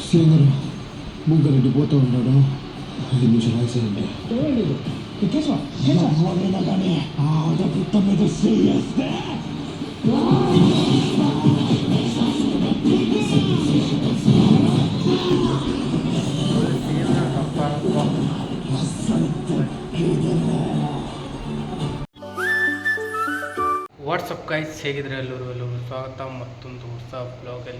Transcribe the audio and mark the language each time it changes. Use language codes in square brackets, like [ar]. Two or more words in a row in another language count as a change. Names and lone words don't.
[te] ముంగరెడ్డి పోతూ ఉన్నాడు. 5 నిమిషాలు ఆగిసేయండి. ఎవరైనా కానీ ఆడపిట్ట మీద చేస్తే [en] what's up guys, [kn] ಹೇಗಿದ್ರೆ ಎಲ್ಲರೂ ಸ್ವಾಗತ ಮತ್ತೊಂದು ಹೊಸ ಬ್ಲಾಗಲ್ಲಿ.